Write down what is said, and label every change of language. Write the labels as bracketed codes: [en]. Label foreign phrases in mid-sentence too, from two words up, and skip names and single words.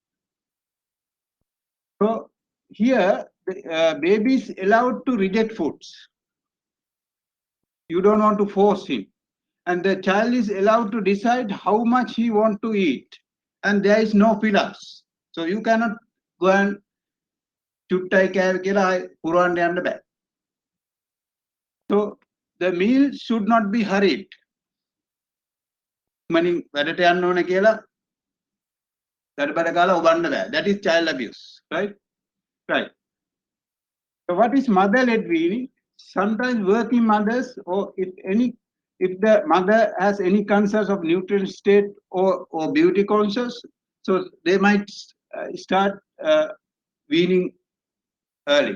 [en] So here, the baby is allowed to reject foods. You don't want to force him. And the child is allowed to decide how much he wants to eat. And there is no pillars. So you cannot go and [si] චුට්ටයි කෑව කියලා පුරවන්න යන්න බෑ. [en] So the meal should not be hurried. [si] මනින් වැඩට යන්න ඕන කියලා වැඩ කාලා ඔබන්න බෑ. [en] That is child abuse, right? Right. So what is mother-led weaning? Sometimes working mothers, or if the mother has any concerns of nutrient state or beauty conscious, so they might start weaning early.